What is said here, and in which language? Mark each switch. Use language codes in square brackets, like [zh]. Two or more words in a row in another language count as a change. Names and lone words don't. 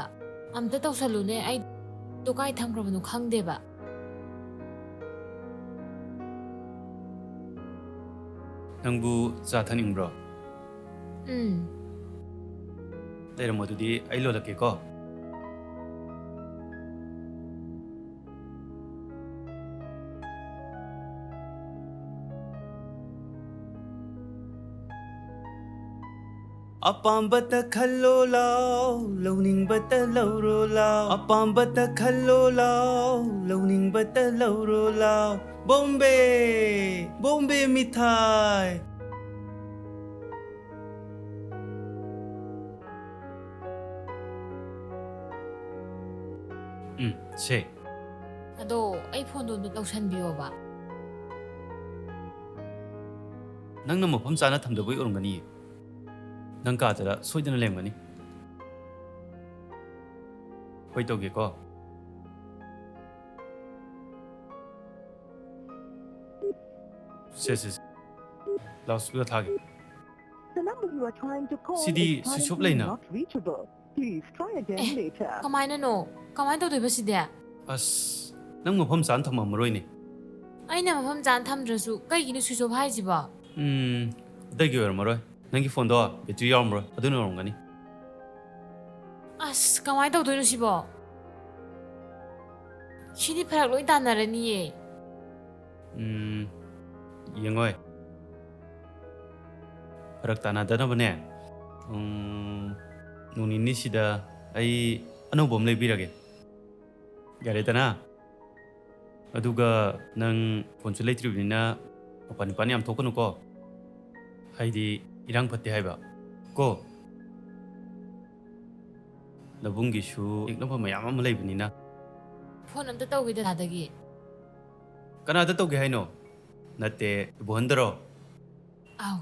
[mni] Amta tawsalune ay do kay thamgraba no khangde ba? Nangbu zathaning bro. Tera modudi ai lo lake ko. Apambata khallo lao, launing bata lauro lao. Apambata khallo lao, launing bata lauro lao. Bombay, Bombay mithai. Se. Ado iPhone do tawsan biyo ba? Nang na mafam sana thamdaboy orongani. Nang ka tara soidana lemgani. Hoi toge ko. Se. Loudspeaker thage. [en] The number you are trying to call CD is switch off currently line na. not reachable. Please try again later. [mni] Kamay na no? Kamay daw ba si dia? As nang mafam sana thamamaroy ni. Ay na mafam jan thamdrasu kay gini [en] switch off [mni] hai ji ba? Dagi oramaroy. Nangi phone do battery yaumro aduna orongani. As kamay daw no si ba? Shini parak loi danarani ye. Yengoy. Parak tanadana bane. Nungini sida ai anubom lebirage. Gare tana. Aduga nang phone chu leitribina pani am thokonu ko. Haidi irang phatte haiba. Ko ꯅꯕꯨꯡꯒꯤꯁꯨ ꯌꯦꯛꯅꯕ ꯃꯌꯥꯝ ꯑꯃ ꯂꯩꯕꯅꯤꯅ ꯐꯣꯟ ꯑꯝꯇ ꯇꯧꯈꯤꯗ ꯗꯥꯗꯒꯤ ꯀꯅꯥꯗ ꯇꯧꯒꯦ ꯍꯥꯏꯅꯣ ꯅꯠꯇꯦ ꯏꯕꯣꯍꯟꯗꯔꯣ ꯑꯥꯎ